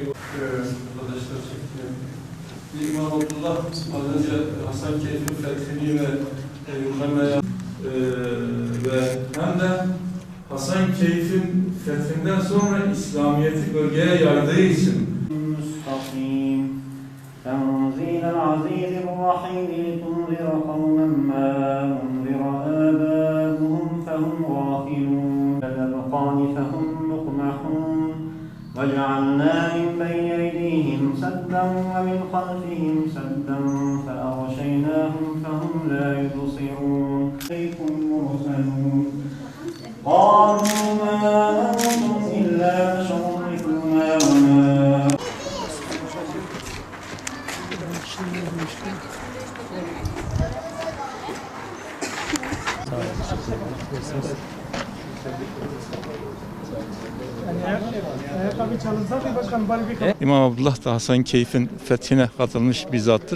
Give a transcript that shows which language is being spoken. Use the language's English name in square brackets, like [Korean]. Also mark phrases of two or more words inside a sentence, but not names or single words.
[Turkish] Arkadaşlar çektiğim. İmam Abdullah az önce Hasan Keyf'in fethini ve Yuhana'ya ve hem de Hasan Keyf'in fethinden sonra İslamiyet'i bölgeye yaydığı için [Arabic] تنزيل العزيز الرحيم لتنذر قوما ما أنذر آباؤهم فهم غافلون الأذقان فهم مقمحون وجعلنا من بين أيديهم سدا ومن خلفهم سدا فأغشيناهم فهم لا يبصرون إليكم مرسلون قالوا ما أنتم إلا بشر مثلنا وما [Turkish] İmam Abdullah da Hasan Keyf'in fethine katılmış bir zattır.